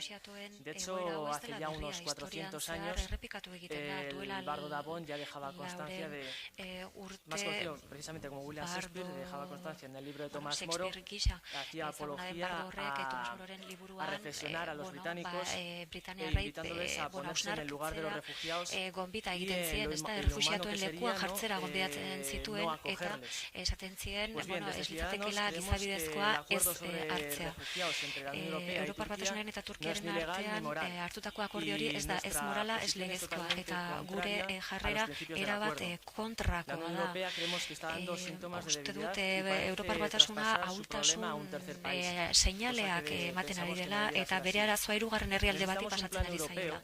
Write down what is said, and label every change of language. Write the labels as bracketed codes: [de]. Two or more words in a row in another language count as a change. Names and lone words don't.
[es] De hecho, hace ya unos 400 años, el bardo Dabón ya dejaba constancia de, más conocido precisamente como William Shakespeare, dejaba constancia en el libro de Tomás Moro, hacía apología a reflexionar a los británicos, invitándoles a ponerse en el lugar de los refugiados y lo humano que sería no acogerles. Pues bien, desde Ciudadanos creemos que el acuerdo sobre refugiados entre la Unión Europea y Turquía no es ni legal ni moral. [eu] Hori ez da ez morala, ez legezkoa, eta gure jarrera erabat kontrakoa da. Uste dut Europar Batasuna ahultasun seinaleak ematen ari dela, eta bere arazoa hirugarren herrialde bati pasatzen ari zaila.